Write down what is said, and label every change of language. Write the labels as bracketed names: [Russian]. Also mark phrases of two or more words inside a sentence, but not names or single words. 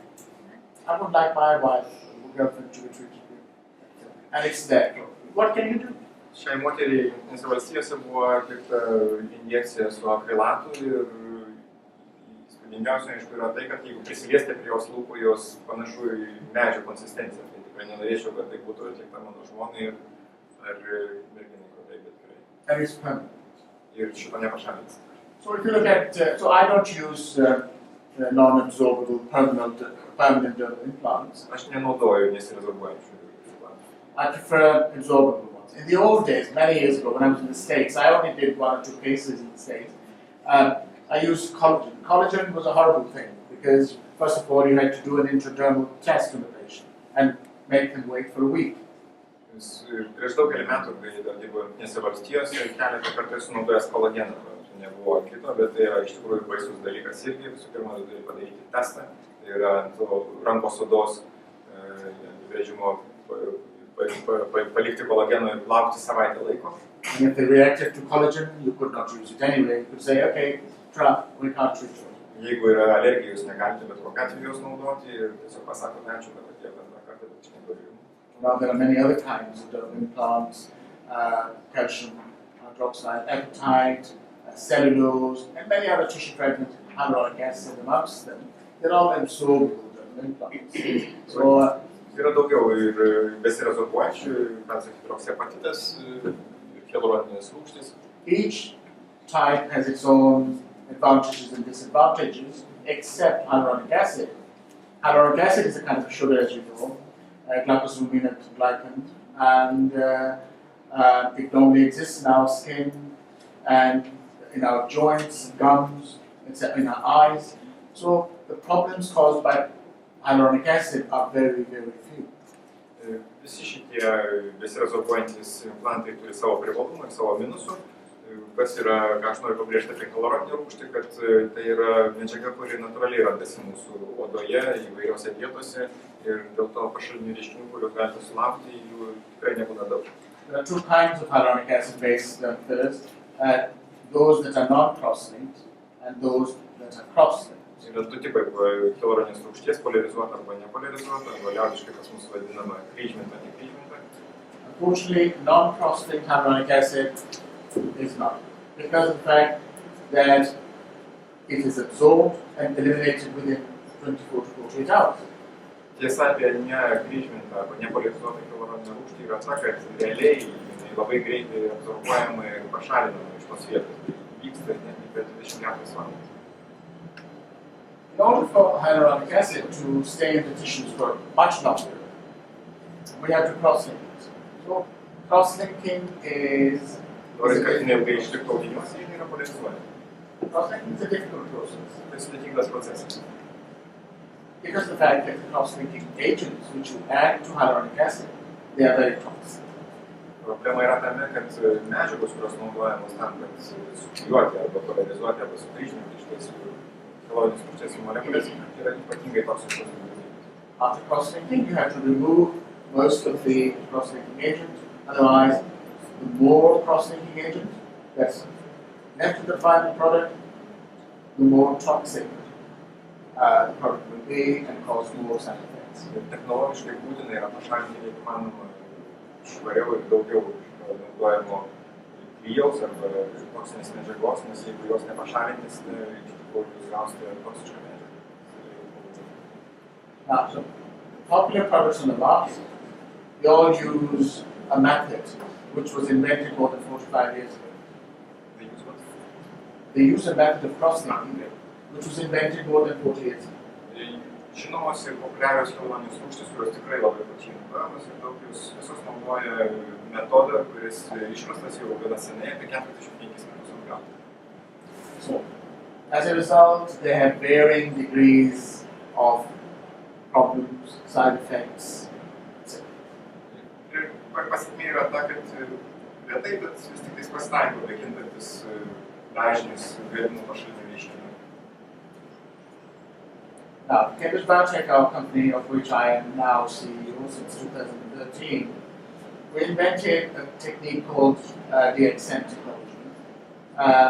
[English] I would like my wife or girlfriend to be treated with. And it's there. What can you do? [Lithuanian] Šiai moteriai Jungtinėse valstijose buvo atlikta injekcija su akrilatu ir įspūdingiausia, aišku, yra tai, kad jeigu prisiliesti prie jos lūpų, jos panašu į medžio konsistenciją. Tai tikrai nenorėčiau, kad tai būtų atlikta mano žmonai ar merginai, bet tikrai. [English] And it's permanent. [Lithuanian] Ir šito nepašalins. [English] So if you look at, so I don't use non-absorbable permanent dermal implants. [Lithuanian] Aš nenaudoju nesirezorbuojančių implantų. [English] I prefer absorbable ones. In the old days, many years ago, when I was in the States, I only did 1 or 2 cases in the States. I used collagen. Collagen was a horrible thing because, first of all, you had to do an intradermal test on the patient and make them wait for a week. [Lithuanian] Prieš daugelį metų, kai dar dirbau Jungtinėse valstijose, keletą kartų esu naudojęs kolageną. Nebuvo kito, bet tai yra iš tikrųjų baisus dalykas irgi. Visų pirma, tu turi padaryti testą. Tai yra ant rankos odos vežimo palikti kolageno ir laukti savaitę laiko. [English] And if they reacted to collagen, you could not use it anyway. You could say, okay, try, we can't treat you. [Lithuanian] Jeigu yra alergija, jūs negalite bet kokiu atveju jos naudoti ir tiesiog pasakote ačiū, kad atėjo antrą kartą, bet aš negaliu. [English] Now there are many other kinds of dermal implants, calcium hydroxide apatite, cellulose, and many other tissue fragments, hyaluronic acid amongst them. They're all absorbable implants. So [Lithuanian] yra daugiau ir besirezoruojančių, kalcio hidroksiapatitas, hialuroninės rūgštys. [English] each type has its own advantages and disadvantages, except hyaluronic acid. Hyaluronic acid is a kind of sugar, as you know, glycosaminate glycan, and it normally exists in our skin and in our joints, gums, etc., in our eyes. So the problems caused by hyaluronic acid are very, very few. [Lithuanian] Visi šitie besirezoruojantys implantai turi savo privalumų ir savo minusų. Kas yra, ką aš noriu pabrėžti apie hialuroninę rūgštį, kad tai yra medžiaga, kuri natūraliai randasi mūsų odoje, įvairiose vietose ir dėl to pašalinių reiškinių, kuriuos galite sulaukti, jų tikrai nebūna daug. [English] There are two kinds of hyaluronic acid-based fillers, those that are non-cross-linked and those that are cross-linked. [Lithuanian] Yra du tipai hialuroninės rūgšties, polarizuota arba nepolarizuota, arba liaudiškai pas mus vadinama kryžminta, nekryžminta. [English] Unfortunately, non-cross-linked hyaluronic acid is not, because of the fact that it is absorbed and eliminated within 24 to 48 hours. [Lithuanian] Tiesa apie nekryžmintą arba nepolarizuotą hialuroninę rūgštį yra ta, kad realiai jinai labai greitai absorbuojama ir pašalinama iš tos vietos. Tai vyksta net per 24 valandas. [English] In order for hyaluronic acid to stay in the tissues for much longer, we have to cross-link it. So cross-linking is [Lithuanian] Norint, kad jinai ilgai išliktų audiniuose, jinai yra polarizuojama. [English] cross-linking is a difficult process. [Lithuanian] Tai sudėtingas procesas. [English] Because of the fact that the cross-linking agents which you add to hyaluronic acid, they are very toxic. [Lithuanian] Problema yra tame, kad medžiagos, kurios naudojamos tam, kad suklijuoti arba polarizuoti arba sukryžminti šitas hialuroninės rūgšties molekulės, yra ypatingai toksiškos. [English] After cross-linking, you have to remove most of the cross-linking agent. Otherwise, the more cross-linking agent that's left in the final product, the more toxic the product will be and cause more side effects. [Lithuanian] Technologiškai būtina yra pašalinti, jeigu manoma, švariau ir daugiau naudojamo klijaus arba toksinės medžiagos, nes jeigu jos nepašalintys, tai iš tikrųjų jūs gausite toksišką medžiagą. [English] Now, so popular products on the market, they all use a method which was invented more than 45 years ago. [Lithuanian] Tai jūs vat. [English] They use a method of cross-linking, which was invented more than 40 years ago. [Lithuanian] Žinomos ir populiarios hialuroninės rūgštys, kurios tikrai labai plačiai naudojamos ir daug jūs visos naudoja metodą, kuris išrastas jau gana seniai, apie 45 metus atgal. [English] So, as a result, they have varying degrees of problems, side effects, etc. [Lithuanian] Ir pasekmė yra ta, kad retai, bet vis tik tais pasitaiko bekintantis dažnis galimų pašalinių reiškinių. [English] Now, Cambridge Biotech, our company of which I am now CEO since 2013, we invented a technique called DXM technology.